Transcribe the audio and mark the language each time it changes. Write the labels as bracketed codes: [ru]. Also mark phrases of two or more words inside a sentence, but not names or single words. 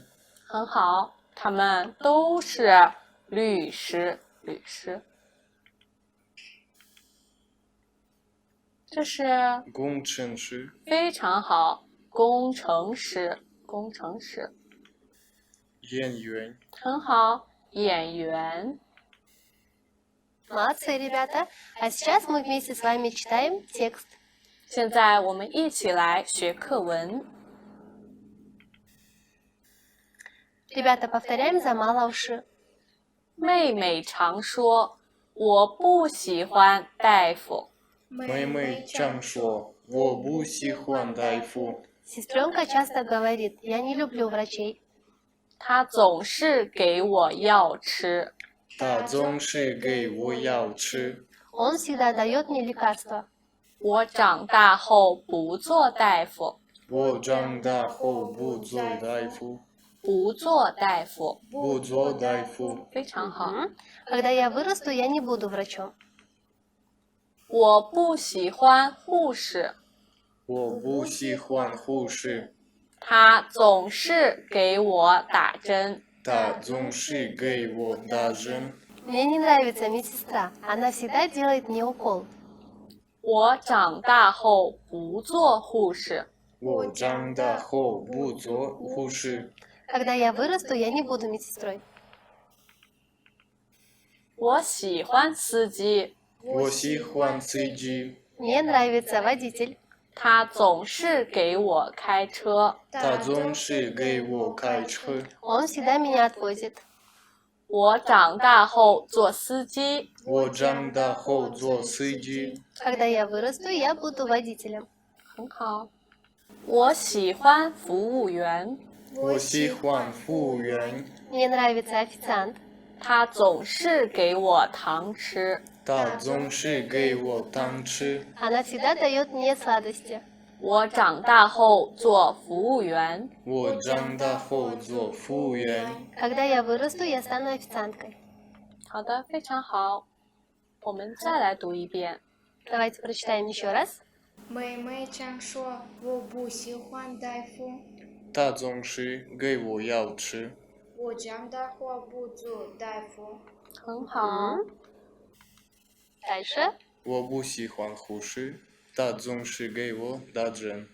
[zh] 很好，他们都是律师。律师。这是工程师、非常好，工程师。工程师。演员、很好，演员。 [ru] Молодцы, ребята. А сейчас мы вместе с вами читаем текст. [zh] 现在我们一起来学课文。 [ru] Ребята, повторяем за Малауши. [zh] 妹妹常说：“我不喜欢大夫。” 妹妹常说：“我不喜欢大夫。” [ru] Сестренка часто говорит, я не люблю врачей. [zh] 她总是给我药吃。她总是给我药吃。 [ru] Он всегда дает мне лекарства. [zh] 我长大后不做大夫。我长大后不做大夫。不做大夫。不做大夫。非常好。 [ru] Когда я вырасту, я не буду врачом. [zh] 我不喜欢护士。我不喜欢护士。她总是给我打针。她总是给我打针。 [ru] Мне не нравится медсестра. Она всегда делает мне укол. [zh] 我长大后不做护士。我长大后不做护士。 [ru] Когда я вырасту, я не буду медсестрой. [zh] 我喜欢司机。我喜欢司机。 [ru] Мне нравится водитель. [zh] 他总是给我开车。他总是给我开车。 [ru] Он всегда меня отвозит. [zh] 我长大后做司机。我长大后做司机。 [ru] Когда я вырасту, я буду водителем. [zh] 很好。我喜欢服务员。我喜欢服务员。 [ru] Мне нравится официант. [zh] 他总是给我糖吃。他总是给我糖吃。 [ru] Она всегда дает мне сладости. [zh] 我长大后做服务员。我长大后做服务员。 [ru] Когда я вырасту, я стану официанткой. [zh] 好的，非常好。我们再来读一遍。 [ru] Давайте прочитаем еще раз. [zh] 妹妹常说我不喜欢大夫，他总是给我药吃。我长大后不做大夫。很好。 [ru] Дальше. [zh] 我不喜欢护士。他总是给我打针。